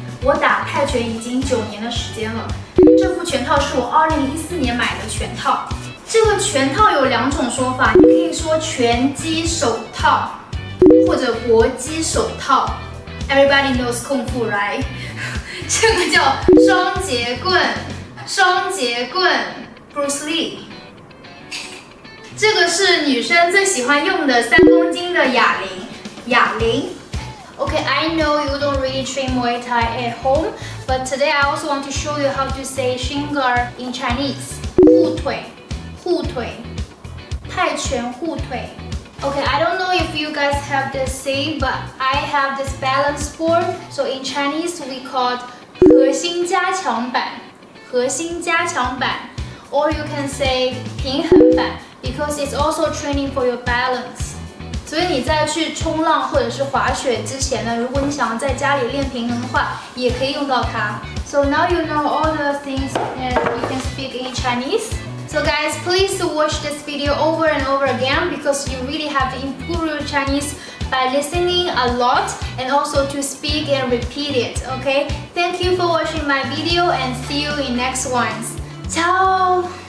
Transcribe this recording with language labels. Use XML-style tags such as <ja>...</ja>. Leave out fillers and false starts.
<zh>我打泰拳已经9年的时间了，这副拳套是我2014年买的拳套。这个拳套有2种说法，你可以说拳击手套或者搏击手套。</zh> <en>Everybody knows kung fu, right？</en> <zh>这个叫双节棍。双节棍 ，Bruce Lee。这个是女生最喜欢用的3公斤的哑铃。哑铃。</zh> <en>Okay, I know you don't really train Muay Thai at home, but today I also want to show you how to say shingar in Chinese.</en> <zh>护腿，护腿，泰拳护腿。</zh> <en>Okay, I don't know if you guys have this saying, but I have this balance board. So in Chinese, we call it</en> <zh>核心加强板。核心加强板</zh> <en>or you can say</en> <zh>平衡板</zh> <en>because it's also training for your balance。</en> <zh>所以你在去冲浪或者是滑雪之前呢，如果你想要在家里练平衡的话，也可以用到它。</zh> <en>So now you know all the things that you can speak in Chinese. So guys, please watch this video over and over again because you really have to improve your Chinese by listening a lot and also to speak and repeat it, okay? Thank you for watching my video and see you in next ones. Ciao!</en>